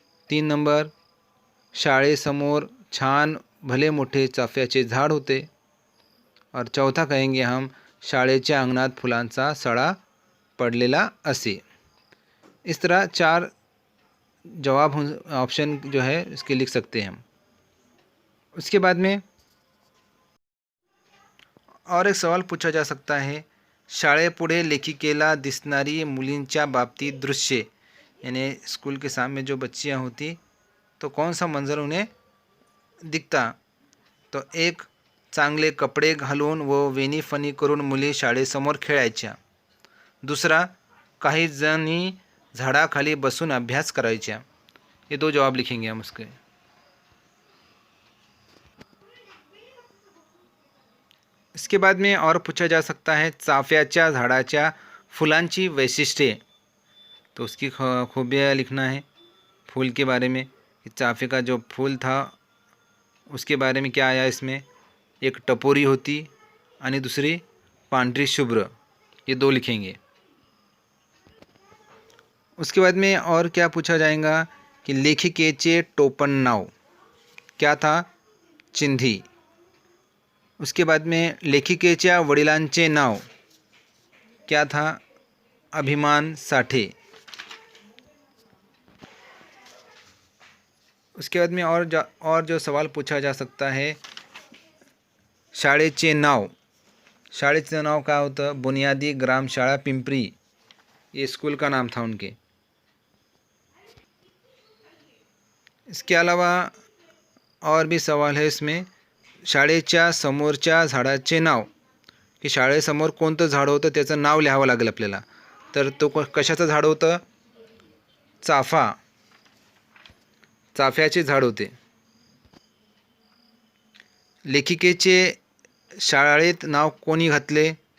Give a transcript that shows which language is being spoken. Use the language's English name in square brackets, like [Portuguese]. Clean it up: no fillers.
[Marathi] 3 number शाळेसमोर छान भले मोठे चाफ्याचे झाड होते। [Hindi] और चौथा कहेंगे हम [Marathi] शाळेच्या अंगणात फुलांचा सडा पडलेला असे। [Hindi] इस तरह 4 जवाब ऑप्शन जो है इसके लिख सकते हैं हम। उसके बाद में और एक सवाल पूछा जा सकता है, [Marathi] शाळेपुढे लेखिकेला दिसणारी मुलींच्या बाबतीत दृश्ये, [Hindi] यानी स्कूल के सामने जो बच्चियां होती तो कौन सा मंजर उन्हें दिखता? तो एक, [Marathi] चांगले कपडे घालून व वेणी फणी करून मुली शाळेसमोर खेळायच्या. दुसरा, काही जणी झाडाखाली बसून अभ्यास करायच्या. [Hindi] ये 2 जवाब लिखेंगे हम उसके. इसके बाद में और पूछा जा सकता है [Marathi] चाफ्याच्या झाडाच्या फुलांची वैशिष्ट्ये. [Hindi] तो उसकी खूबियाँ लिखना है फूल के बारे में. चाफे का जो फूल था उसके बारे में क्या आया इसमें? [Marathi] एक टपोरी होती आणि दूसरी पांढरी शुभ्र. [Hindi] ये 2 लिखेंगे. उसके बाद में और क्या पूछा जाएगा कि [Marathi] लेखिकेचे टोपण नाव [Hindi] क्या था? चिंधी. उसके बाद में [Marathi] लेखिकेच्या वडिलांचे नाव [Hindi] क्या था? अभिमान साठे. उसके बाद में और जो सवाल पूछा जा सकता है, [Marathi] शाळेचे नाव. शाळेचं नाव [Hindi] क्या [Marathi] होतं? बुनियादी ग्रामशाळा पिंपरी. [Hindi] ये स्कूल का नाम था उनके. इसके अलावा और भी सवाल है इसमें. [Marathi] शाळेच्या समोरच्या झाडाचे नाव, की शाळेसमोर कोणतं झाड होतं त्याचं नाव लिहावं लागेल आपल्याला. तर तो कशाचं झाड होतं? चाफ्याचे झाड होते. लेखिकेचे शाळेत नाव कोणी घातले?